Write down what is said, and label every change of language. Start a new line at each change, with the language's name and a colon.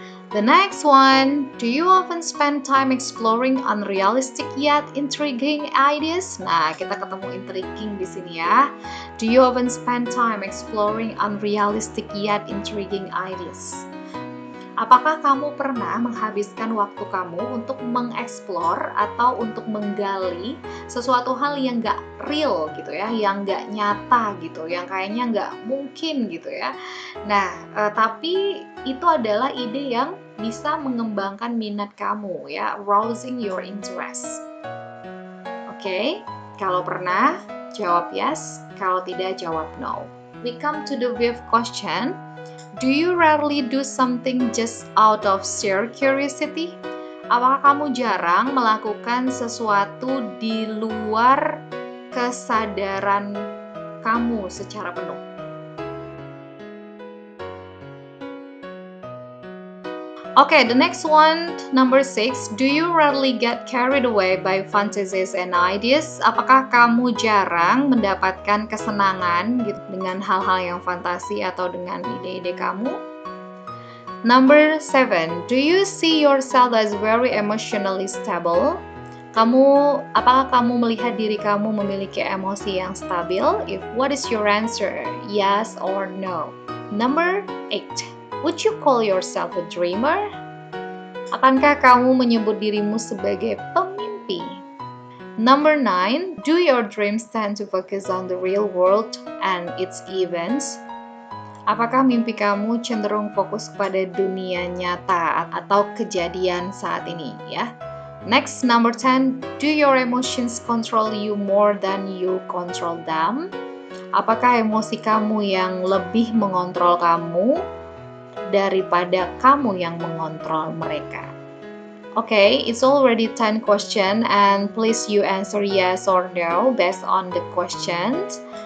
English: The next one, do you often spend time exploring unrealistic yet intriguing ideas? Nah,
Indonesian: kita ketemu intriguing di sini ya.
English: Do you often spend time exploring unrealistic yet intriguing ideas?
Indonesian: Apakah kamu pernah menghabiskan waktu kamu untuk mengeksplor atau untuk menggali sesuatu hal yang nggak real gitu ya, yang nggak nyata gitu, yang kayaknya nggak mungkin gitu ya. Nah, tapi itu adalah ide yang bisa mengembangkan minat kamu ya,
English: rousing your interest.
Indonesian: Oke, kalau pernah jawab yes, kalau tidak jawab no.
English: We come to the fifth question. Do you rarely do something just out of sheer curiosity?
Indonesian: Apakah kamu jarang melakukan sesuatu di luar kesadaran kamu secara penuh?
English: Okay, the next one, number 6. Do you rarely get carried away by fantasies and ideas?
Indonesian: Apakah kamu jarang mendapatkan kesenangan gitu dengan hal-hal yang fantasi atau dengan ide-ide kamu?
English: Number 7. Do you see yourself as very emotionally stable?
Indonesian: Apakah kamu melihat diri kamu memiliki emosi yang stabil?
English: What is your answer? Yes or no? Number 8. Would you call yourself a dreamer?
Indonesian: Akankah kamu menyebut dirimu sebagai pemimpi?
English: Number 9. Do your dreams tend to focus on the real world and its events?
Indonesian: Apakah mimpi kamu cenderung fokus pada dunia nyata atau kejadian saat ini ya?
English: Next, number 10. Do your emotions control you more than you control them?
Indonesian: Apakah emosi kamu yang lebih mengontrol kamu daripada kamu yang mengontrol mereka?
English: Okay, it's already 10 question and please you answer yes or no based on the questions.